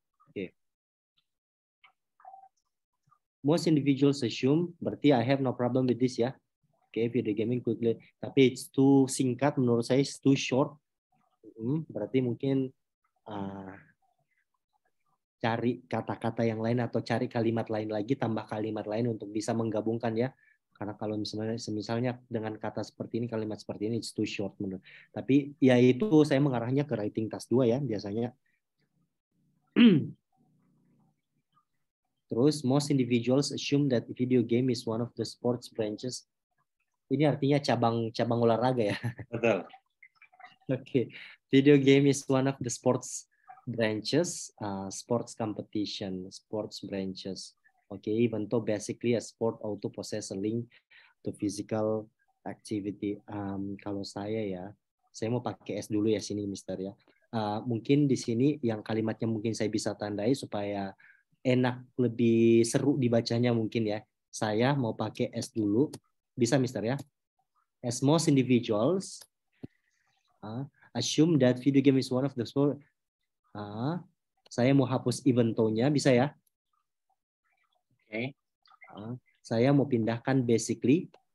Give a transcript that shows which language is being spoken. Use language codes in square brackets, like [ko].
[en] Okay. Most individuals assume, [id] berarti [en] I have no problem with this ya. Okay, video gaming quickly. [id] Tapi [en] it's too [id] singkat menurut saya, [en] it's too short. [id] Berarti mungkin cari kata-kata yang lain atau cari kalimat lain lagi, tambah kalimat lain untuk bisa menggabungkan ya. Karena kalau misalnya dengan kata seperti ini, kalimat seperti ini, [en] it's too short [id] menurut. Tapi ya itu saya mengarahnya ke writing task 2 ya biasanya. [en] Terus most individuals assume that video game is one of the sports branches. [id] Ini artinya cabang olahraga ya. Betul. [en] Okay. Video game is one of the sports branches, sports competition, sports branches. Okay, even though basically a sport also possess a link to physical activity. [id] Kalau saya mau pakai S dulu ya sini, Mister ya. Mungkin di sini yang kalimatnya mungkin saya bisa tandai supaya enak, lebih seru dibacanya mungkin ya. Saya mau pakai S dulu, bisa Mister ya. [en] As most individuals assume that video game is one of the sport. [id] Saya mau hapus even tone-nya, bisa ya? Oke. Saya mau pindahkan basically.